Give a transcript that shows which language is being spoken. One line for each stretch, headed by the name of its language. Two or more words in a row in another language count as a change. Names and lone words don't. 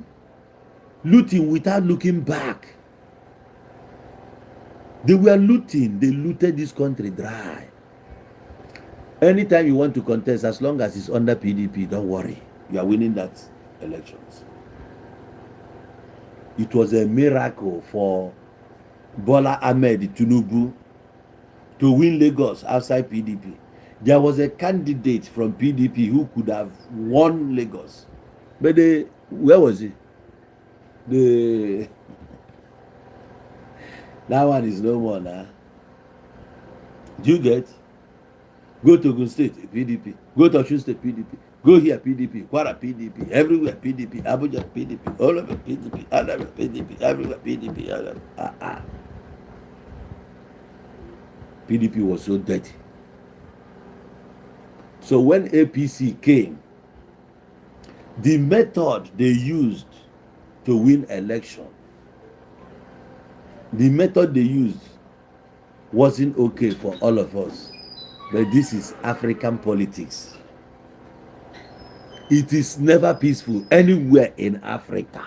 English: Looting without looking back. They were looting. They looted this country dry. Anytime you want to contest, as long as it's under PDP, don't worry. You are winning that elections. It was a miracle for Bola Ahmed Tinubu to win Lagos outside PDP. There was a candidate from PDP who could have won Lagos. But where was he? That one is no more now. Do you get? Go to Ogun State, PDP. Go to Osun State, PDP. Go here, PDP. Kwara, PDP. Everywhere, PDP. Abuja, PDP. All over PDP. All over PDP. Everywhere, PDP. All over. PDP was so dirty. So when APC came, the method they used to win election, the method they used wasn't okay for all of us. But this is African politics. It is never peaceful anywhere in Africa.